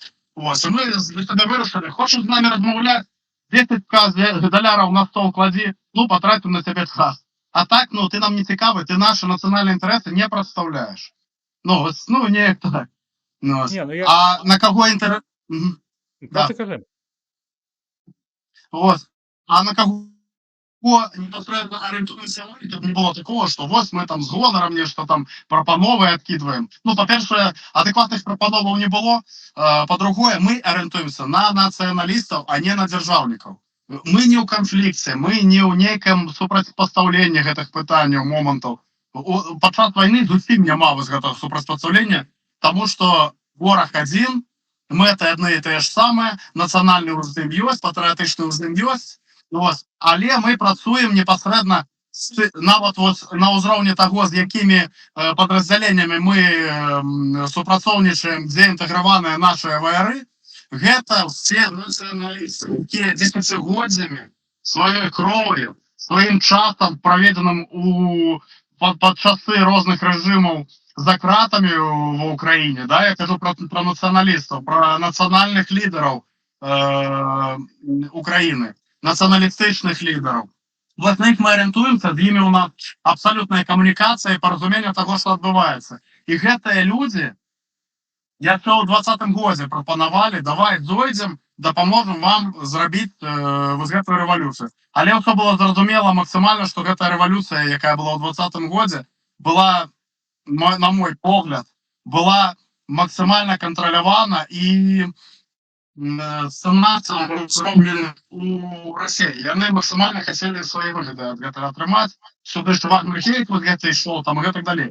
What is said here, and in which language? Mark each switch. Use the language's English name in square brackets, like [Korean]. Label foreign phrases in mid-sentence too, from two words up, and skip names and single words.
[Belarusian] Ось, і мы для сябе вырашылі, хочаш з намі размаўляць, 10 даляраў на стол кладзі, ну, патраціў на цябе час. А так, ну, ты нам не цікавы, ты наши нацыянальныя інтарэсы не прадстаўляеш. Ну, ось, ну, неяк так. Ну, Не, ну, а на каго інтарэс... Да. [Ukrainian] Кажи. Ось. А на кого непосредственно орієнтуємося ми, тут не було такого, що ось ми там з гонором нечто там пропанови відкидуємо. Ну, по-перше, адекватних пропановів не було. По-друге, ми орієнтуємося на націоналістів, а не на державників. Ми не у конфлікті, ми не у некому супротивпоставленні гэтых питань, моментів. [Belarusian] Падчас війни зусім няма вось гэтага супротивпоставлення, [Ukrainian] тому що ворог один, [Belarusian] мэты адны і тыя ж самыя, нацыянальны ўзым ёсць, патрыятычны ўзым ёсць. Ось. Але мы працуем непасрэдна нават на ўзроўні таго, з якімі падраздзяленнямі мы супрацоўнічаем, дзе інтэграваныя нашыя ваяры. Гэта ўсе нацыяналісты, якія дзесяцігоддзямі сваёй кроўю, сваім часам, праведзеным пад часы розных рэжымаў за кратамі [Russian] в Украине, да, я кажу про националистов, про национальных лидеров Украины, националистичных лидеров. Вот на них мы ориентуемся, [Belarusian] з імі у нас абсолютная [Russian] коммуникация и поразумение того, что отбывается. [Belarusian] И гэтыя люди, [Ukrainian] я ще у 20-м годзе пропонували, [Belarusian] давай зойдем, [Ukrainian] допоможем вам [Belarusian] зрабіць вось гэтую революцию. Але ўсё было зразумела максимально, что гэтая революция, якая была у 20-м годзе, была, на мой погляд, была максимально контролявана і сцэнацыі зроблены у рассіі. Яны максімальна хацелі свае выгады ад гэтага атрымаць. Сюды ж вагнергейт вот гэта ішло, там гэтак далей.